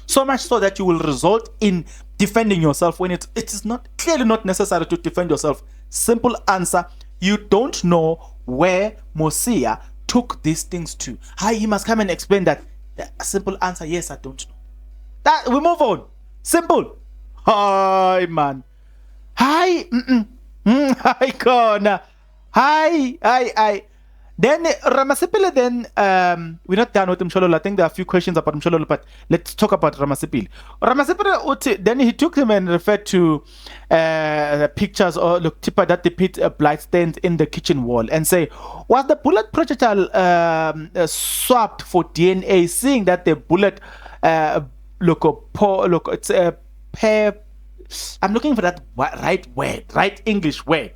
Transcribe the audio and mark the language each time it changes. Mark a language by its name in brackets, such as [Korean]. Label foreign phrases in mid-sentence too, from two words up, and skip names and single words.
[English] So much so that you will result in defending yourself when it is not clearly not necessary to defend yourself. Simple answer, you don't know where Mosia took these things to. He must come and explain that. The simple answer, yes, I don't know. That we move on. Simple. Hi, man. Hi. Hi, Kona. Hi. Then Ramasipile, we're not done with Mshololo. I think there are a few questions about Mshololo, but let's talk about Ramasipile. Ramasipile, then he took them and referred to pictures or that depict blood stains in the kitchen wall and say, was the bullet projectile swapped for DNA, seeing that the bullet, it's a pair, I'm looking for that right English word.